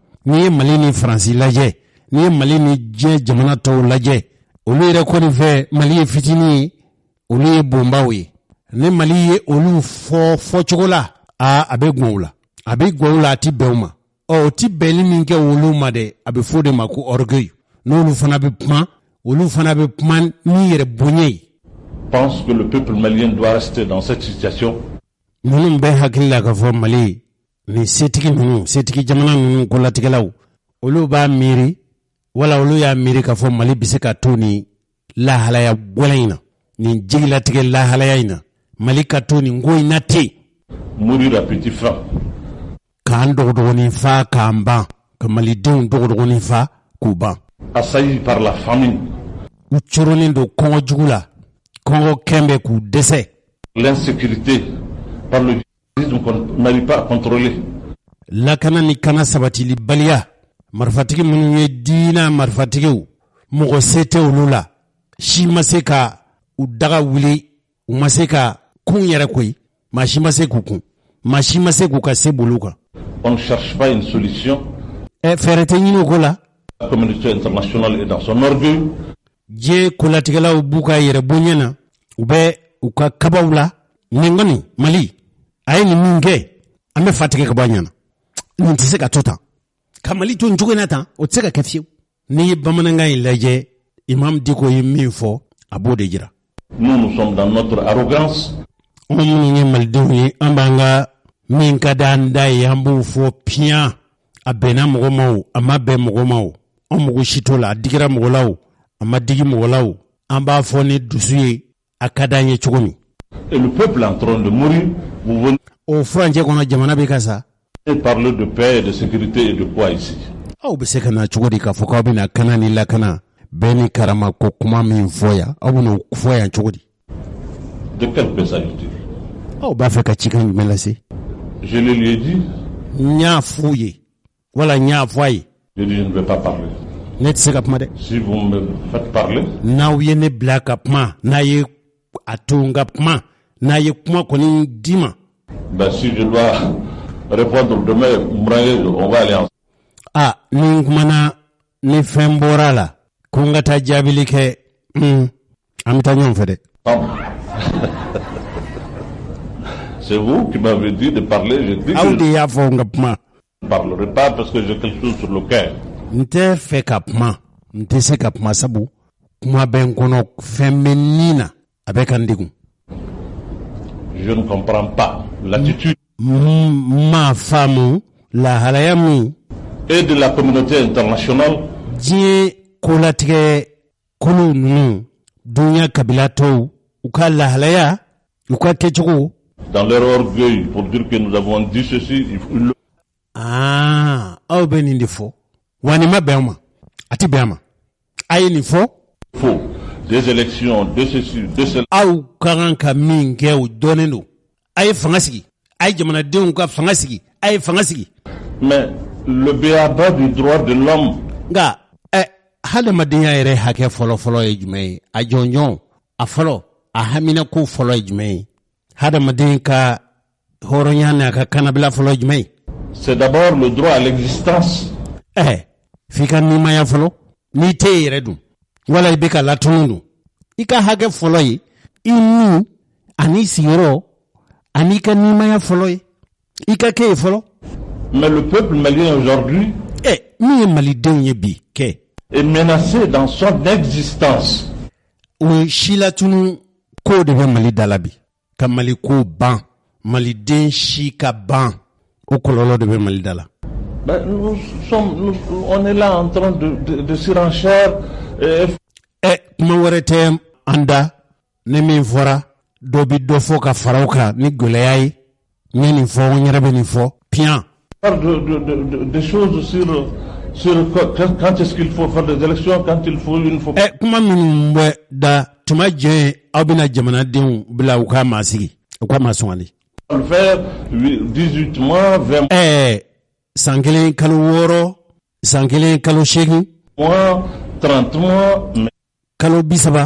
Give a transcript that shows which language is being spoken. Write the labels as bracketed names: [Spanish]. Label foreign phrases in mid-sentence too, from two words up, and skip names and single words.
[Bambara] N'i ye Mali ni Faransi lajɛ, n'i ye Mali ni diɲɛ jamana tɔw lajɛ, olu yɛrɛ kɔni fɛ Mali ye fitinin ye, olu ye bonbaw ye. Ni Mali ye olu fɔcogo la, a bɛ gɔn u la. A bɛ gɔn u la, a ti bɛn u ma. O ti bɛnni min kɛ olu ma dɛ, a bɛ fɔ de ma ko orgueil. N'olu fana bɛ kuma, olu fana bɛ kuma ni yɛrɛ bonya ye. [French] Pense que le peuple malien doit rester dans cette situation. [Bambara] Minnu bɛ hakili la ka fɔ Mali ni setigi ninnu, setigi jamana ninnu kolatigɛlaw, olu b'a miiri, wala olu y'a miiri ka fɔ Mali bɛ se ka to ni lahalaya gɛlɛn in na, nin jigilatigɛ lahalaya in na, Mali ka to nin ko in na ten. [French] Mourir à petit feu. [Bambara] K'an dɔgɔdɔgɔnin fa k'an ban, ka Malidenw dɔgɔdɔgɔnin fa k'u ban. [French] Assaillis par la famine. [Bambara] U coronin don kɔngɔ jugu la, kɔngɔ kɛnbɛ k'u dɛsɛ. [French] L'insécurité par le terrorisme qu'on n'arrive pas à contrôler. [Bambara] Lakana ni kana sabatili baliya, marifatigi minnu ye diina marifatigiw, mɔgɔ se tɛ olu la, si ma se ka u daga wuli, u ma se ka kun yɛrɛ koyi, maa si ma se k'u kun, maa si ma se k'u ka se bolo kan. [French] On ne cherche pas une solution. [Bambara] Fɛɛrɛ tɛ ɲini o ko la. [French] La communauté internationale est dans son orgueil. [Bambara] Diɲɛ kolatigɛlaw b'u ka yɛrɛ bonya na, u bɛ u ka kabaw la. Nin kɔni Mali a ye nin min kɛ, an bɛ fa tigɛ ka bɔ a ɲɛna. Nin tɛ se ka to tan, ka Mali to nin cogo in na tan, o tɛ se ka kɛ fiyewu. N'i ye bamanankan in lajɛ, Imam Diko ye min fɔ, a b'o de jira. [French] Nous sommes dans notre arrogance. [Bambara] anw minnu ye malidenw ye an b'an ka min ka d'an da ye an b'o fɔ piyan a bɛnna mɔgɔ ma o a ma bɛn mɔgɔ ma o an mɔgɔ si t'o la a digira mɔgɔ la o a ma digi mɔgɔ la o an b'a fɔ ni dusu ye a ka d'an ye cogo min. [French] Et le peuple est en train de mourir, vous venez [Bambara] o furancɛ kɔnɔ jamana bɛ ka sa. [French] parler de paix et de sécurité et de quoi ici? [Bambara] aw bɛ se ka na cogo di k'a fɔ k'aw bɛna kana ni lakana bɛɛ ni karama ko kuma min fɔ yan aw bɛna fɔ yan cogo di? [French] De quelle paix s'agit-il? [Bambara] aw b'a fɛ ka cikan jumɛn lase? [French] Je le lui ai dit. [Bambara] n y'a f'u ye wala n y'a fɔ a ye. [French] Je dis je ne vais pas parler. [Bambara] ne tɛ se ka kuma dɛ. [French] Si vous me faites parler. [Bambara] n'aw ye ne bila ka kuma n'a ye a to n ka kuma n'a ye kuma kɔni di ma. [French] Ben si je dois répondre demain, on va aller ensemble. [Bambara] ni n kumana ni fɛn bɔra la ko n ka taa jaabili kɛ an bɛ taa ɲɔgɔn fɛ dɛ. [French] C'est vous qui m'avez dit de parler, je dis [Bambara] aw de [French] que [Bambara] y'a fɔ n ka kuma. [French] je ne parlerai pas parce que j'ai quelque chose sur le cœur. [Bambara] n tɛ fɛ ka kuma n tɛ se ka kuma sabu kuma bɛ n kɔnɔ fɛn bɛ nin na a bɛ ka n degun. [French] Je ne comprends pas l'attitude [Bambara] m'a faamu lahalaya min [French] et de la communauté internationale [Bambara] diɲɛ kolatigɛ kolo ninnu dunuya kabila tɔw u ka lahalaya u ka kɛcogo. [French] dans leur orgueil pour dire que nous avons dit ceci. [Bambara] aw bɛ nin de fɔ wa nin ma bɛn ma a tɛ bɛn ma a ye nin fɔ. [French] Faux. Des élections, de ceci, de cela. [Bambara] aw ka kan ka min kɛ o dɔnnen don a ye fanga sigi a ye jamanadenw ka fanga sigi a ye fanga sigi. [French] Mais le béaba du droit de l'homme. [Bambara] nka hadamadenya yɛrɛ hakɛ fɔlɔfɔlɔ ye jumɛn ye a jɔnjɔn a fɔlɔ a haminako fɔlɔ ye jumɛn ye hadamaden ka hɔrɔnya n'a ka kanabila fɔlɔ ye jumɛn ye. [French] C'est d'abord le droit à l'existence. [Bambara] f'i ka nimaya fɔlɔ n'i tɛ yɛrɛ dun wala i bɛ ka latunu dun i ka hakɛ fɔlɔ ye i ni ani sigiyɔrɔ ani ka nimaya fɔlɔ ye i ka kɛ ye fɔlɔ. [French] Mais le peuple malien aujourd'hui [Bambara] min ye malidenw ye bi kɛ [French] est menacé dans son existence. [Bambara] o si latunu ko de bɛ mali da la bi ka mali ko ban maliden si ka ban o kɔlɔlɔ de bɛ mali da la. [French] Ben, on est là en train de surenchère. [Bambara] kuma wɛrɛ tɛ an da ni min fɔra dɔ bi dɔ fɔ ka fara o kan ni gɛlɛya ye n ye nin fɔ n yɛrɛ bɛ nin fɔ piyan. [French] Des choses sur quand est-ce qu'il faut faire des élections, quand il faut une fois. [Bambara] kuma minnu bɛ da tuma jɛ aw bɛna jamanadenw bila u ka maa sigi u ka maa sɔngani. [French] On fait 18 mois, 20 [Bambara] san kelen kalo 6 san kelen kalo 8 [French] mois, 30 mois. [Bambara] kalo 30.